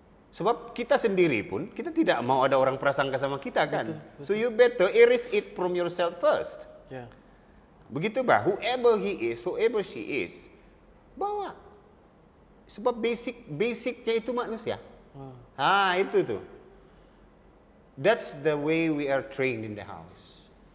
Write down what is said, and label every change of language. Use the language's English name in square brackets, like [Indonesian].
[Malay] Sebab kita sendiri pun, kita tidak mau ada orang prasangka sama kita kan. Betul. [English] So you better erase it from yourself first. Yeah. [Malay] Begitu bah, [English] whoever he is, whoever she is, [Malay] bawa. Sebab basicnya itu manusia. Itu tuh. [English] That's the way we are trained in the house.